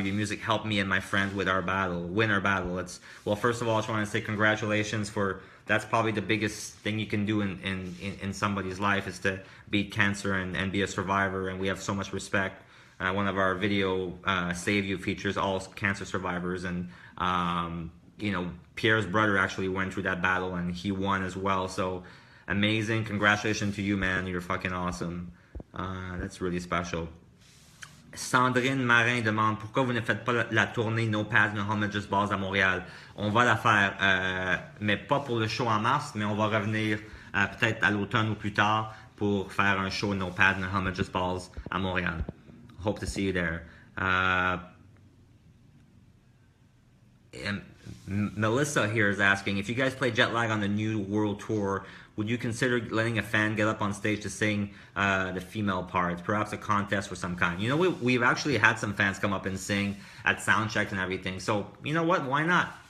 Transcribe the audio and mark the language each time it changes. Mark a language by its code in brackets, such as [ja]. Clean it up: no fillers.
[en] Your music helped me and my friends win our battle. Well, first of all, I just want to say congratulations that's probably the biggest thing you can do in somebody's life, is to beat cancer and be a survivor. And we have so much respect. One of our video Save You features all cancer survivors, and you know, Pierre's brother actually went through that battle and he won as well. So amazing! Congratulations to you, man. You're fucking awesome. That's really special. [fr] Sandrine Marin demande pourquoi vous ne faites pas la tournée No Pads No Helmet Just Balls à Montréal. On va la faire, mais pas pour le show en mars, mais on va revenir peut-être à l'automne ou plus tard pour faire un show No Pads No Helmet Just Balls à Montréal. [en] Hope to see you there. And Melissa here is asking, if you guys play Jet Lag on the new world tour, would you consider letting a fan get up on stage to sing the female parts? Perhaps a contest or some kind. You know, we've actually had some fans come up and sing at sound checks and everything. So, you know what? Why not?